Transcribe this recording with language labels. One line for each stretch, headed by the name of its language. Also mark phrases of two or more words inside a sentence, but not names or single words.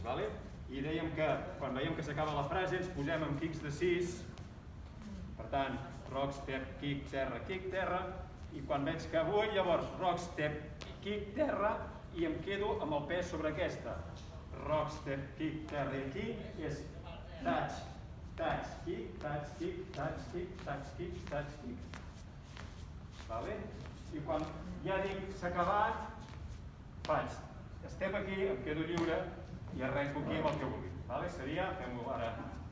Catalan: I dèiem que quan veiem que s'acaba la frase ens posem amb kicks de 6, per tant,
English: rock, step, kick,
Catalan: terra, i quan veig que vull, llavors
English: rock, step, kick,
Catalan: terra, i em quedo amb el pes sobre aquesta.
English: Rock, step, kick,
Catalan: terra, i aquí és
English: touch, touch, kick, touch, kick, touch, kick, touch, kick, touch, kick.
Catalan: I quan ja dic s'ha acabat, faig step aquí, em quedo lliure i arrenco aquí amb el que vulgui. Seria, fem-ho ara